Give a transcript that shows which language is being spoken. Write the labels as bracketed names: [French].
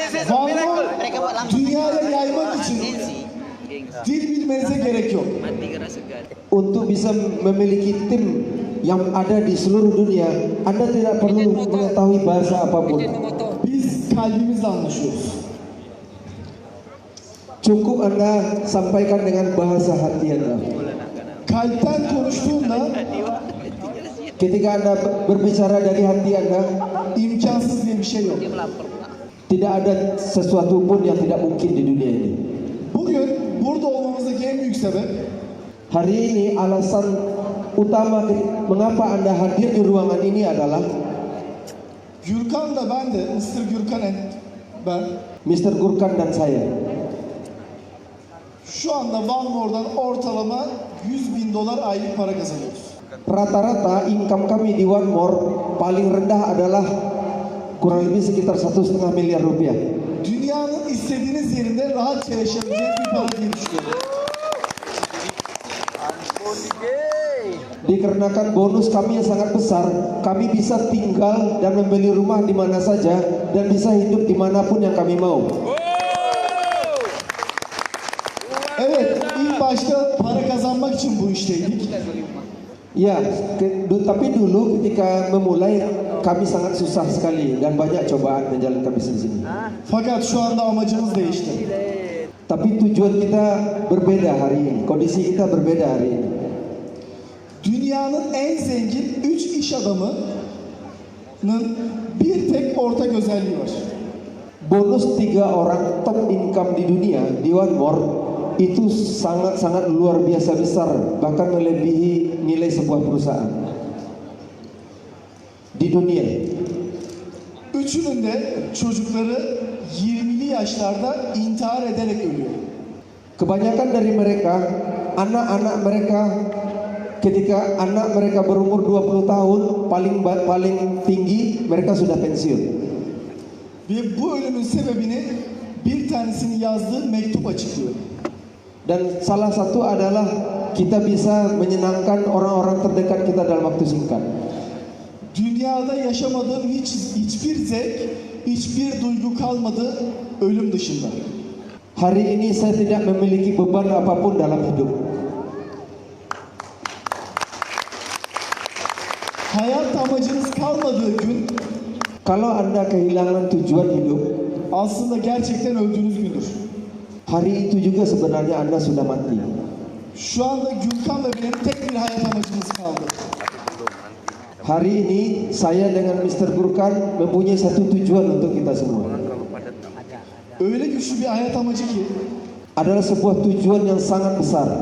[Turkish] One More dünyaya yaymak için dil bilmenize gerek yok. [Indonesian] Untuk bisa memiliki tim yang ada di seluruh dunia, Anda tidak perlu mengetahui bahasa apapun. [Turkish] Biz kalbimizle anlaşıyoruz. [Indonesian] Cukup Anda sampaikan dengan bahasa hati Anda. [Turkish] Kalpten konuştuğunda [Indonesian] Ketika Anda berbicara dari hati Anda, [Turkish] imkansız diye bir şey yok. [Indonesian] tidak ada sesuatu pun yang tidak mungkin di dunia ini. [Turkish] Bugün burada olmamızdaki en büyük sebep [Indonesian] Hari ini alasan utama mengapa Anda hadir di ruangan ini adalah [Turkish] Gürkan da ben de, Mr. Gürkan ben [Indonesian] Mr. Gurkan dan saya. [Turkish] şu anda One More'dan ortalama $100.000 aylık para kazanıyoruz. [Indonesian] Rata-rata income kami di One More paling rendah adalah kurang lebih sekitar 1,5 miliar rupiah. [Turkish] Dünyanın istediğiniz yerinde rahatça yaşayabileceğiniz bir para diye düşünüyorum. [Indonesian] Dikarenakan bonus kami yang sangat besar, kami bisa tinggal dan membeli rumah di mana saja dan bisa hidup dimanapun yang kami mau. [Turkish] Evet, ilk başta para kazanmak için bu işteydik. [Indonesian] Ya, tapi dulu ketika memulai kami sangat susah sekali dan banyak cobaan menjalankan bisnis ini. [Turkish] Fakat şu anda amacımız değişti. [Indonesian] Tapi tujuan kita berbeda hari ini, kondisi kita berbeda hari ini. [Turkish] Dünyanın en zengin 3 iş adamının bir tek ortak özelliği var. [Indonesian] Bonus 3 orang [English] top income [Indonesian] di dunia di One More itu sangat-sangat luar biasa besar, bahkan melebihi nilai sebuah perusahaan di dunia. [Turkish] Üçünün de çocukları 20'li yaşlarda intihar ederek ölüyor. [Indonesian] Kebanyakan dari mereka, anak-anak mereka ketika anak mereka berumur 20 tahun, paling tinggi mereka sudah pensiun. [Turkish] Ve bu ölümün sebebini bir tanesini yazdığı mektup açıklıyor. [Indonesian] Dan salah satu adalah kita bisa menyenangkan orang-orang terdekat kita dalam waktu singkat. [Turkish] Dünyada yaşamadığım hiçbir zevk, hiçbir duygu kalmadı ölüm dışında. [Indonesian] Hari ini saya tidak memiliki beban apapun dalam hidup. [Turkish] Hayat amacınız kalmadığı gün [Indonesian] Kalau Anda kehilangan tujuan hidup, [Turkish] aslında gerçekten öldüğünüz gündür. [Indonesian] hari itu juga sebenarnya Anda sudah mati. [Turkish] Şu anda Gülkan ve benim tek bir hayat amacımız kaldı. [Indonesian] Hari ini saya dengan Mr. Gurkan mempunyai satu tujuan untuk kita semua. [Turkish] Öyle güçlü bir hayat amacı ki [Indonesian] Adalah sebuah tujuan yang sangat besar.